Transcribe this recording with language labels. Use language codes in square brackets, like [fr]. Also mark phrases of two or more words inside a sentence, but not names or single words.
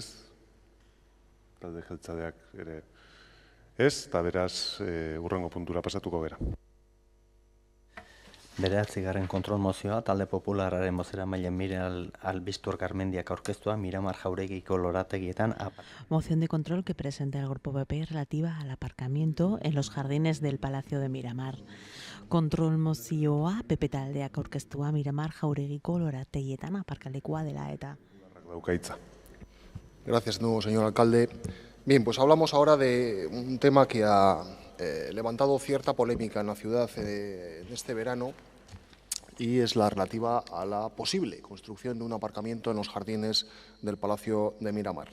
[eu] Talde jeltzaleak ere ez, eta beraz hurrengo puntura pasatuko gara. Bederatzigarren kontrol mozioa, talde popularraren bozeramaile Miren Albistur Garmendiak aurkeztua Miramar Jauregiko lorategietan. [es] Moción de control que presenta el Grupo PP relativa al aparcamiento en los jardines del Palacio de Miramar. [eu] Kontrol mozioa PP taldeak aurkeztua Miramar Jauregiko lorategietan aparkalekua dela eta. [es] Gracias, nuevo señor alcalde. Bien, pues hablamos ahora de un tema que ha levantado cierta polémica en la ciudad en este verano, y es la relativa a la posible construcción de un aparcamiento en los jardines del Palacio de Miramar.